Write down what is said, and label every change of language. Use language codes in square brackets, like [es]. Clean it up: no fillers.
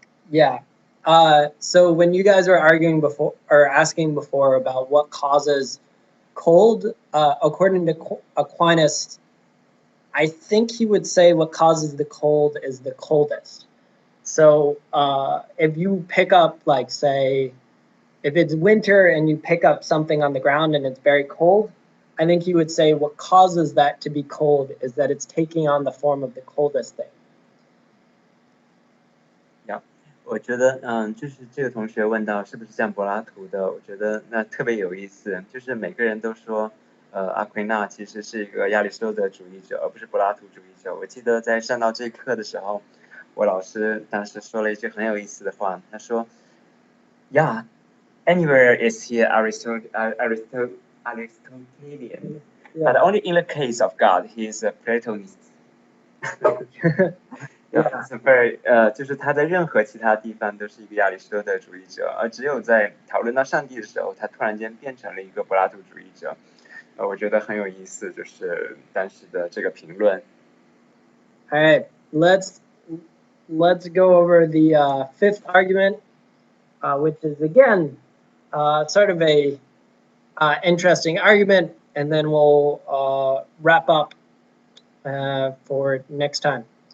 [en] Yeah. So when you guys were arguing before or asking before about what causes cold, according to Aquinas, I think he would say what causes the cold is the coldest. So if you pick up, like, say, if it's winter and you pick up something on the ground and it's very cold, I think he would say what causes that to be cold is that it's taking on the form of the coldest thing. [zh] 我觉得，就是这个同学问到是不是像柏拉图的，我觉得那特别有意思。就是每个人都说，阿奎那其实是一个亚里士多德主义者，而不是柏拉图主义者。我记得在上到这课的时候，我老师当时说了一句很有意思的话，他说 ， [en] Yeah, anywhere is here Aristotelian, but only in the case of God, he is a Platonist. Yeah. It's very [zh] 就是他在任何其他地方都是一个亚里士多德主义者，而只有在讨论到上帝的时候，他突然间变成了一个柏拉图主义者。我觉得很有意思，就是当时的这个评论。 [en] All right, let's go over the fifth argument, which is again sort of a interesting argument, and then we'll wrap up for next time.